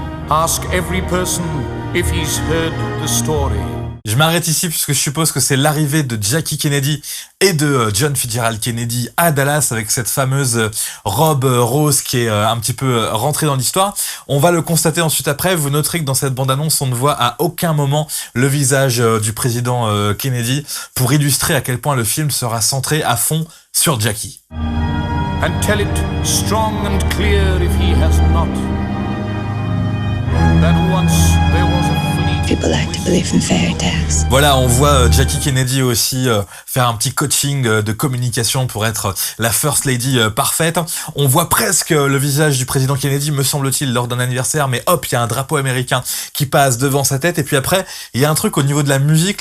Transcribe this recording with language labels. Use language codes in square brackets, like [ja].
[en] Ask every person if he's heard the story. [fr] Je m'arrête ici puisque je suppose que c'est l'arrivée de Jackie Kennedy et de John Fitzgerald Kennedy à Dallas avec cette fameuse robe rose qui est un petit peu rentrée dans l'histoire. On va le constater ensuite après. Vous noterez que dans cette bande-annonce, on ne voit à aucun moment le visage du président Kennedy pour illustrer à quel point le film sera centré à fond sur Jackie. [en] And tell it strong and clear if he has not. That once there was a people like to believe in fairy tales. [fr] Voilà, on voit Jackie Kennedy aussi faire un petit coaching de communication pour être la First Lady parfaite. On voit presque le visage du président Kennedy, me semble-t-il, lors d'un anniversaire, mais hop, il y a un drapeau américain qui passe devant sa tête. Et puis après, il y a un truc au niveau de la musique.